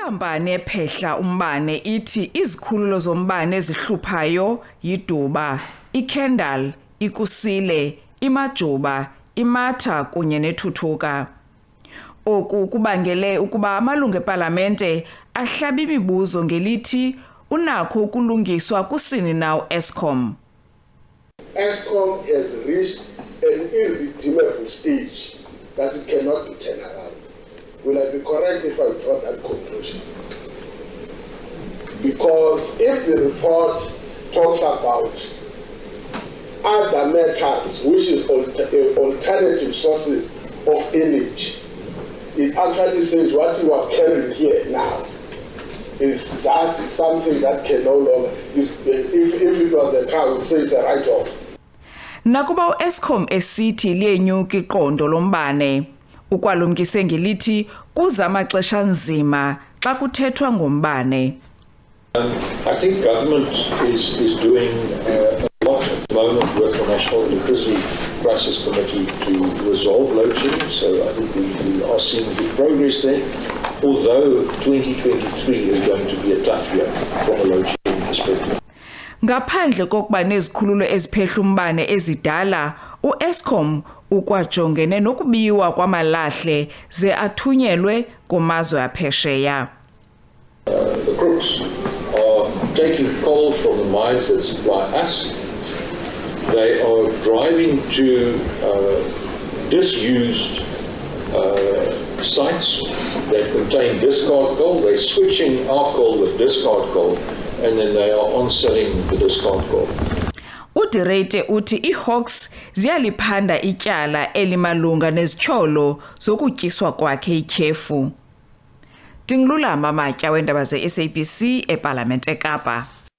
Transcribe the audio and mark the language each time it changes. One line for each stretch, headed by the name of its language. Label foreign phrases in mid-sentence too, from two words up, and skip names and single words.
Xhosa: Inkampani ephehla umbane ithi izikhululo zombane ezihluphayo yiduba, iKendal, ikusile, imajuba, imatha kunye nethuthuka. Oku kubangele ukuba amalungu eParlamente ahlabe imibuzo ngelithi unakho ukulungiswa kusini na u-Eskom.
English: Eskom has reached an irredeemable stage that it cannot be turned around. Will I be correct if I draw that conclusion? Because if the report talks about other methods, which is alternative sources of energy, it actually says what you are carrying here now is just something that can no longer, if it was a car, we would say it's a write-off.
Xhosa: Nakuba u-Eskom esithi liyenyuka iqondo lombane, ukwalumkise ngelithi kuza amaxesha nzima xa kuthethwa ngombane.
English: I think government is doing a lot at the moment with the National Electricity Crisis Committee to resolve load shedding, so I think we are seeing good progress there, although 2023 is going to be a tough year from a load shedding perspective.
Xhosa: Ngaphandle kokuba nezikhululo eziphehla umbane ezidala, u-Eskom ukwajongene nokubiwa kwamalahle ze athunyelwe kumazwe aphesheya.
English: The crooks are taking coal from the mines that supply us. They are driving to disused sites that contain discard coal. They're switching our coal with discard coal, and then they are on-selling the discard coal.
Xhosa: Udirete uthi iHawks ziyaliphanda ityala elimalunga nezitsholo zokutyiswa kwakhe ityhefu. Dinglulama Matya weendaba ze-SABC eParlamente eKapa.